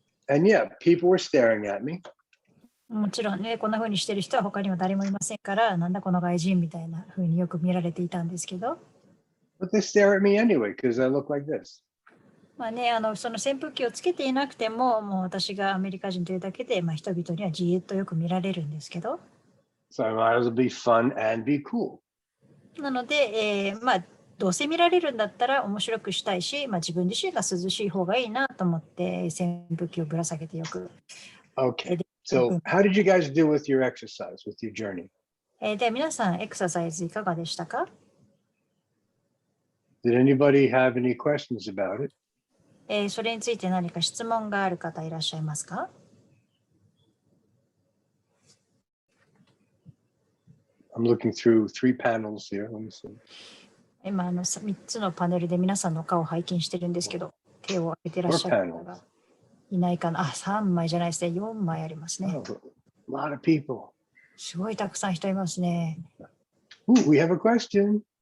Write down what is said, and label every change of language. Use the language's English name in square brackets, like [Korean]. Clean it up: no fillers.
[English] And yeah, people were staring at me. [Japanese] もちろんね、こんな風にしてる人は他にも誰もいませんから、なんだこの外人みたいな風によく見られていたんですけど。 [English] But they stare at me anyway because I look like this. [Japanese] その扇風機をつけていなくても、もう私がアメリカ人というだけで、人々にはじーっとよく見られるんですけど。 [English] So I might as well be fun and be cool. [Japanese] なので、どうせ見られるんだったら面白くしたいし、自分自身が涼しい方がいいなと思って扇風機をぶら下げてよく。 [English] Okay. So how did you guys do with your exercise, with your journey? [Japanese] で、皆さんエクササイズいかがでしたか？ [English] Did anybody have any questions about it? [Japanese] それについて何か質問がある方いらっしゃいますか？ [English] I'm looking through 3 panels here. Let me see. [Japanese] 今3つのパネルで皆さんの顔を拝見してるんですけど、手を挙げてらっしゃる方がいないかな。 3枚じゃないですね。4枚ありますね。 [English] Oh, a lot of people. [Japanese] すごいたくさん人いますね。 [English] Ooh, we have a question.